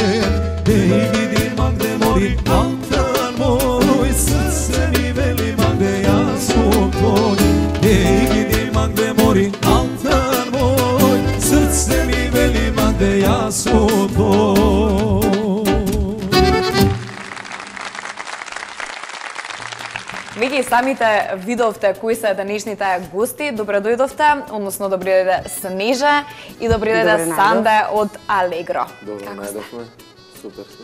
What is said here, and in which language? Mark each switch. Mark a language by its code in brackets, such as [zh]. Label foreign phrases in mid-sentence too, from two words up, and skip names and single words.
[sr] Te igidi Magde mori, altan moj, srce mi veli Magde, ja su tvoj. Te igidi Magde mori, altan moj, srce mi veli Magde, ja su tvoj. [mk] Вие самите видовте кои се денешните гости. Добре дојдовте, односно добре дојде Снежа и добре дојде Санде од Алегро. Добро најдовме. Супер сме.